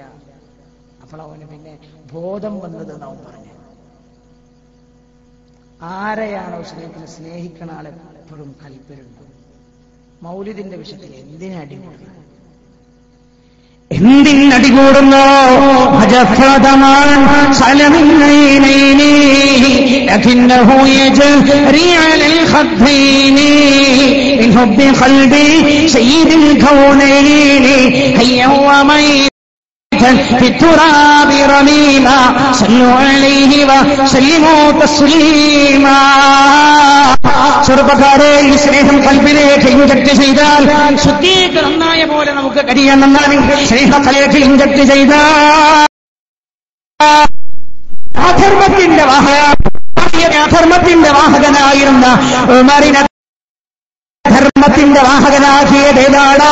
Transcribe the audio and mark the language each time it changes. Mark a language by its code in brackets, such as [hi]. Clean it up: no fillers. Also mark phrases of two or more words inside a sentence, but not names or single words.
[ml] അപ്പോൾ അവന് പിന്നെ ബോധം വന്നത് നാം പറഞ്ഞു. ആരെയാണോ സ്നേഹിക്കുന്ന ആളെ എപ്പോഴും കൽപ്പരുണ്ട്. മൗലിദിന്റെ വിഷയത്തിൽ എന്തിനടികൂടുന്നു? എന്തിനടികൂടുന്നോ? [ar] في التراب رميما صلوا عليه وسلموا تسليما. [ml] ചെറുപ്പക്കാരെ ഈ സ്നേഹം കൽബിലേക്ക് ഇൻജക്ട് ചെയ്താൽ ശുദ്ധീകരണം നന്നായ പോലെ നമുക്ക് കഴിയണം. സ്നേഹത്തിലേക്ക് ഇൻജക്ട് ചെയ്താൽ അധർമ്മത്തിന്റെ വാഹകനായിരുന്ന ഉമറിനെ ധർമ്മത്തിന്റെ വാഹകനാക്കിയത് ഏതാണ്?